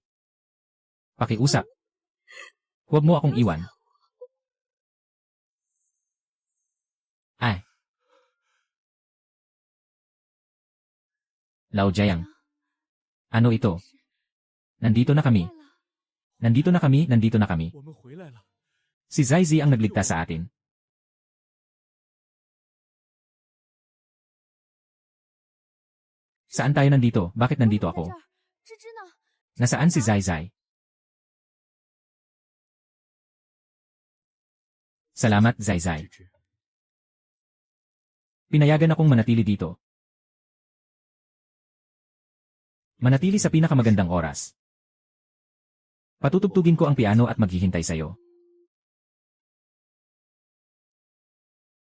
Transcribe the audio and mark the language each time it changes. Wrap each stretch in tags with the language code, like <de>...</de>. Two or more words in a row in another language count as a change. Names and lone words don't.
<tl>Pakiusap. Huwag mo akong iwan. Ay. Lao Jiang. Ano ito? Nandito na kami. Nandito na kami, nandito na kami.</tl> <zh>我们回来了。</zh> <tl>Si Zaizi ang nagligtas sa atin. Saan tayo nandito? Bakit nandito ako?</tl> <zh>芝芝呢？</zh> <tl>Nasaan si Zaizai? Salamat,</tl> <zh>芝</zh> <tl>Zaizai.</tl> <zh>芝，</zh> <tl>Pinayagan akong manatili dito. Manatili sa pinakamagandang oras. Patutugtugin ko ang piano at maghihintay sa'yo.</tl>